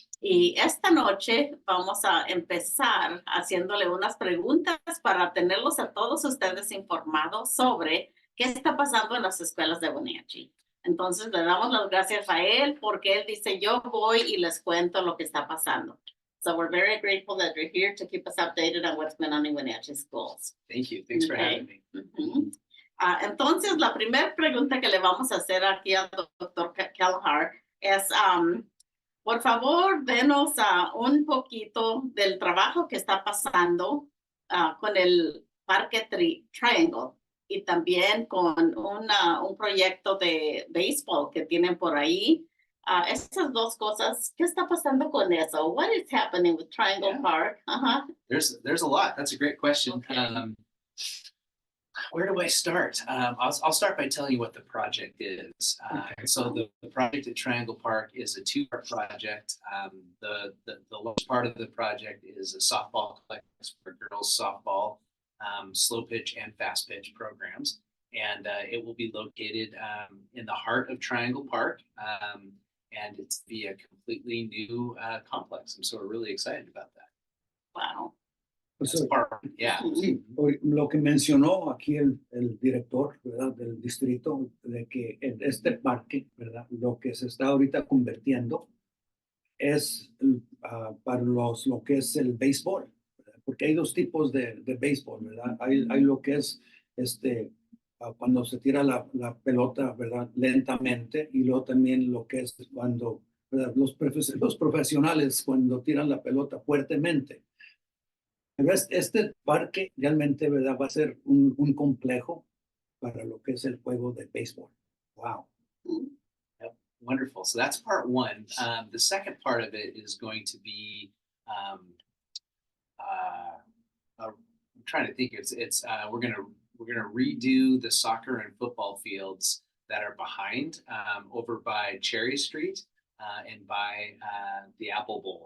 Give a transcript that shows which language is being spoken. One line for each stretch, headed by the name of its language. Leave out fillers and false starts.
Spanish: Y esta noche vamos a empezar haciéndole unas preguntas para tenerlos a todos ustedes informados sobre qué está pasando en las escuelas de Wenatchee. Entonces le damos las gracias a él porque él dice, yo voy y les cuento lo que está pasando.
English: So we're very grateful that you're here to keep us updated on what's going on in Wenatchee schools. Thank you. Thanks for having me.
Spanish: Entonces, la primera pregunta que le vamos a hacer aquí al doctor Kalahar es, por favor, denos un poquito del trabajo que está pasando con el Parque Triangle y también con un proyecto de béisbol que tienen por ahí. Esas dos cosas, ¿qué está pasando con eso?
English: What is happening with Triangle Park? There's a lot. That's a great question. Okay. Where do I start? I'll start by telling you what the project is. So the project at Triangle Park is a two-part project. The large part of the project is a softball complex for girls softball, slow pitch and fast pitch programs. And it will be located in the heart of Triangle Park. And it's be a completely new complex. And so we're really excited about that. Wow. That's part, yeah.
Spanish: Sí, lo que mencionó aquí el director, ¿verdad? Del distrito, de que en este parque, ¿verdad? Lo que se está ahorita convirtiendo es para lo que es el béisbol, ¿verdad? Porque hay dos tipos de béisbol, ¿verdad? Hay lo que es cuando se tira la pelota, ¿verdad? Lentamente, y luego también lo que es cuando, ¿verdad? Los profesionales cuando tiran la pelota fuertemente. Este parque realmente, ¿verdad? Va a ser un complejo para lo que es el juego de béisbol.
English: Wow. Yep. Wonderful. So that's part one. The second part of it is going to be, I'm trying to think. We're gonna redo the soccer and football fields that are behind over by Cherry Street and by the Apple Bowl.